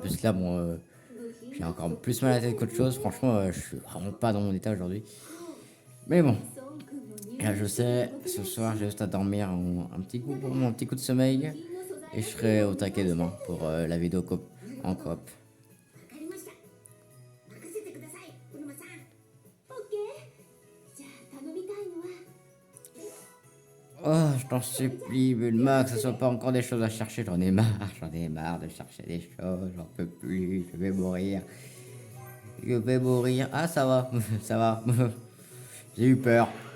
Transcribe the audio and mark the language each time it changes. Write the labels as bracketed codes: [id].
[fr] En plus, là, bon, j'ai encore plus mal à la tête qu'autre chose. Franchement, je suis vraiment pas dans mon état aujourd'hui. Mais bon. Là, je sais, ce soir, j'ai juste à dormir un petit coup pour mon petit coup de sommeil. Et je serai au taquet demain pour la vidéo en coop. [ja] わかりました任せてくださいうるまさんオッケー。じゃあ頼みたいのは [fr] Oh, je t'en supplie, Bulma, que ce soit pas encore des choses à chercher. J'en ai marre de chercher des choses. J'en peux plus, je vais mourir. Je vais mourir. Ah, ça va, ça va. J'ai eu peur.